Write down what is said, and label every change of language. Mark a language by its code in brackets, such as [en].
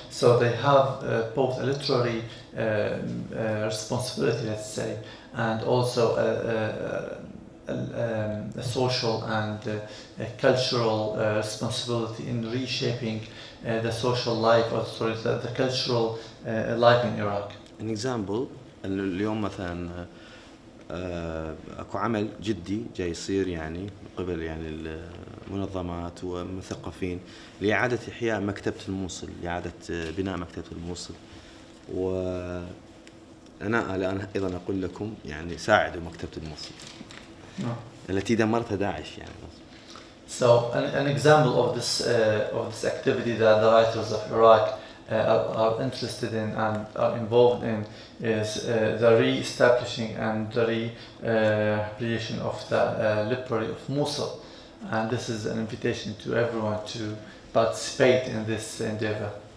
[en] So they have both a literary responsibility, let's say, and also a social and a cultural responsibility in reshaping the social life, or sorry, the cultural life in Iraq. An example, [ar] اليوم مثلا اكو عمل جدي جاي يصير يعني من قبل يعني المنظمات والمثقفين لإعادة إحياء مكتبة الموصل، لإعادة بناء مكتبة الموصل، وأنا الآن أيضا أقول لكم يعني ساعدوا مكتبة الموصل التي دمرتها داعش يعني. [en] So an example of this activity that the writers of Iraq are interested in and are involved in is the re-establishing and the re-creation of the library of Mosul, and this is an invitation to everyone to participate in this endeavor.